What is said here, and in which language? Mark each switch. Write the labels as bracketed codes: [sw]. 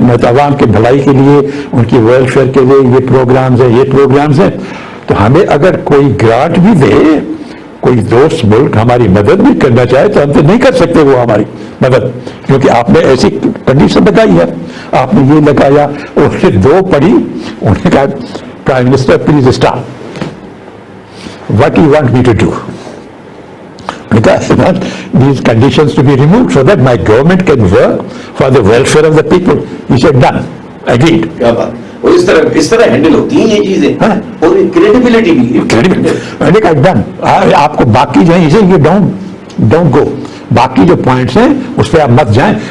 [ur] میں تو عوام کے بھلائی کے لیے, ان کی ویلفیئر کے لیے یہ پروگرامز ہیں, یہ پروگرامز ہیں, تو ہمیں اگر کوئی گرانٹ بھی دے, کوئی دوست ملک ہماری مدد بھی کرنا چاہے تو ہم تو نہیں کر سکتے وہ ہماری مدد, کیونکہ آپ نے ایسی کنڈیشن بتائی ہے. آپ نے یہ لگایا, انہوں نے 2 پڑھی, انہوں نے کہا [en] Prime minister please stop, what you want me to do? Because I want these conditions to be removed so that my government can work for the welfare of the people. He said done, agreed. [ur] کیا بات, اور اس طرح handle ہوتی ہیں یہ چیزیں, اور credibility بھی. میں نے کہا ڈن, آپ کو باقی جو ہے یہ ڈونٹ گو, باقی جو پوائنٹس ہیں اس پہ آپ مت جائیں.